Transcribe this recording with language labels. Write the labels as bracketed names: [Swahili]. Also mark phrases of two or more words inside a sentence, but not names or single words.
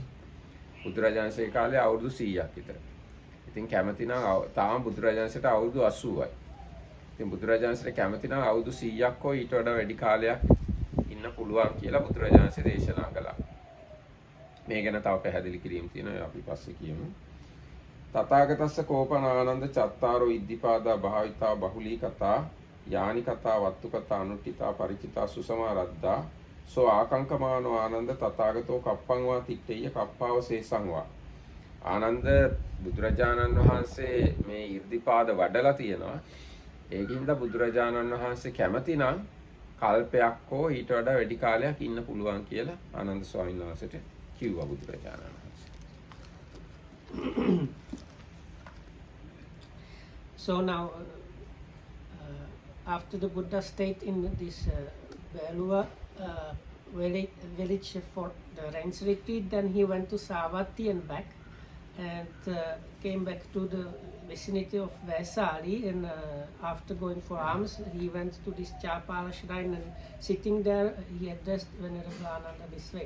[Sinhala] බුදුරජාණන්සේ කාලේ අවුරුදු 100ක් විතර. ඉතින් කැමති නම් තාම බුදුරජාණන්සේට අවුරුදු 80යි. ඉතින් බුදුරජාණන්සේ කැමති නම් අවුරුදු 100ක් හෝ ඊට වඩා වැඩි කාලයක් ඉන්න පුළුවන් කියලා බුදුරජාණන්සේ දේශනා කළා. මේ ගැන තව පැහැදිලි කිරීම තියෙනවා අපි පස්සේ කියමු. [Pali] තථාගතස්ස කෝපන ආනන්ද චත්තාරෝ ඉද්ධිපාදා භාවිතා බහුලී කතා යානි කතා වත්තු කතා අනුට්ඨිතා ಪರಿචිතා සුසමාරද්දා සෝ ආකංකමානෝ ආනන්ද තථාගතෝ කප්පං වා තිට්ඨය කප්පාවශේෂං වා. [Sinhala] ආනන්ද බුදුරජාණන් වහන්සේ මේ ඉර්ධිපාද වඩලා තියෙනවා. ඒකින්ද බුදුරජාණන් වහන්සේ කැමති නම් කල්පයක් හෝ ඊට වඩා වැඩි කාලයක් ඉන්න පුළුවන් කියලා ආනන්ද ස්වාමීන් වහන්සේට කිව්වා බුදුරජාණන් වහන්සේ. [English] So now, after the Buddha stayed in this Belua village for the rains retreat, then he went to Savatthi and back, and came back to the vicinity of Vaisali, and after going for alms, he went to this Chapala shrine, and sitting there, he addressed Venerable Ananda this way.